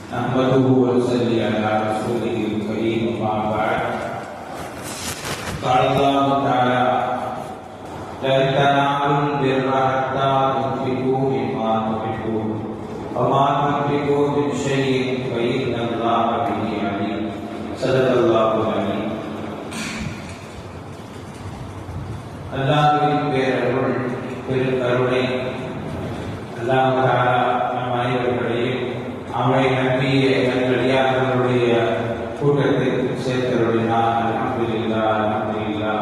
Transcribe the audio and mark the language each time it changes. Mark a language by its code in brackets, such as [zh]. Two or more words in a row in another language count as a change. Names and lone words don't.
[ar] نحمده ونصلي على رسوله الكريم وما بعد قال الله تعالى لن تنالوا البر حتى تنفقوا مما تحبون وما تنفقوا من شيء فإن الله به عليم صدق الله العليم. [ta] அல்லாஹ்வின் பேரருள் பெருங்கருணை [ar] الله تعالى [ta] நம் அனைவர்களையும் அவனை நம்பிய நல்லடியார்களுடைய கூட்டத்திற்கு சேர்த்தருளினார். [ar] الحمد لله الحمد لله.